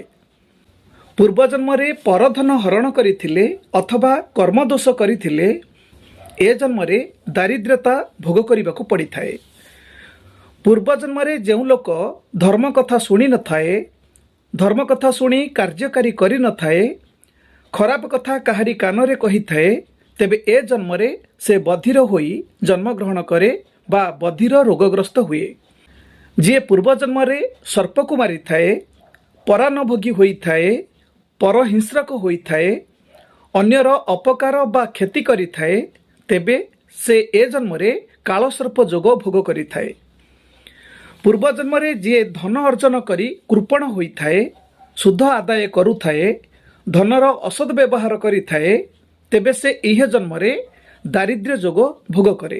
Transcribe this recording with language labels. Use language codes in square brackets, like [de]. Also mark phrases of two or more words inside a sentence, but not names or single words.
[or] ପୂର୍ବ ଜନ୍ମରେ ପରଧନ ହରଣ କରିଥିଲେ ଅଥବା କର୍ମଦୋଷ କରିଥିଲେ ଏ ଜନ୍ମରେ ଦାରିଦ୍ର୍ୟତା ଭୋଗ କରିବାକୁ ପଡ଼ିଥାଏ। ପୂର୍ବ ଜନ୍ମରେ ଯେଉଁ ଲୋକ ଧର୍ମ କଥା ଶୁଣି ନ ଥାଏ, ଧର୍ମ କଥା ଶୁଣି କାର୍ଯ୍ୟକାରୀ କରି ନ ଥାଏ, ଖରାପ କଥା କାହାରି କାନରେ କହିଥାଏ ତେବେ ଏ ଜନ୍ମରେ ସେ ବଧିର ହୋଇ ଜନ୍ମ ଗ୍ରହଣ କରେ ବା ବଧିର ରୋଗଗ୍ରସ୍ତ ହୁଏ। ଯେ ପୂର୍ବ ଜନ୍ମରେ ସର୍ପକୁ ମାରିଥାଏ, ପରାନଭୋଗୀ ହୋଇଥାଏ, ପର ହିଂସ୍ରକ ହୋଇଥାଏ, ଅନ୍ୟର ଅପକାର ବା କ୍ଷତି କରିଥାଏ ତେବେ ସେ ଏ ଜନ୍ମରେ କାଳସର୍ପ ଯୋଗ ଭୋଗ କରିଥାଏ तेबे से ए जन्म रे कालसर्प जोग भोग करि थाए। ପୂର୍ବ ଜନ୍ମରେ ଯେ ଧନ ଅର୍ଜନ କରି କୃପଣ ହୋଇଥାଏ, ଶୁଦ୍ଧ ଆଦାୟ କରୁଥାଏ, ଧନର ଅସଦ ବ୍ୟବହାର କରିଥାଏ ତେବେ ସେ ଇହ ଜନ୍ମରେ ଦାରିଦ୍ର୍ୟ ଯୋଗ ଭୋଗ କରେ।